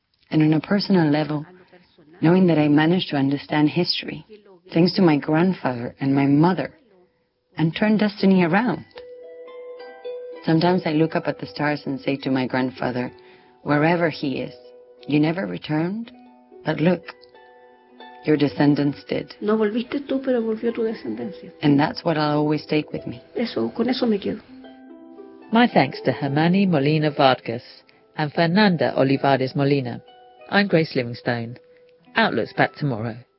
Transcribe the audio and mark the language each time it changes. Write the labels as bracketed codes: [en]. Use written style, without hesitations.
[en] And on a personal level, knowing that I managed to understand history, thanks to my grandfather and my mother, and turn destiny around. Sometimes I look up at the stars and say to my grandfather, wherever he is, you never returned, but look, your descendants did. [es] No volviste tú, pero volvió tu descendencia. [en] And that's what I'll always take with me. [es] Eso, con eso me quedo. [en] My thanks to Hermani Molina Vargas and Fernanda Olivares Molina. I'm Grace Livingstone. Outlook's back tomorrow.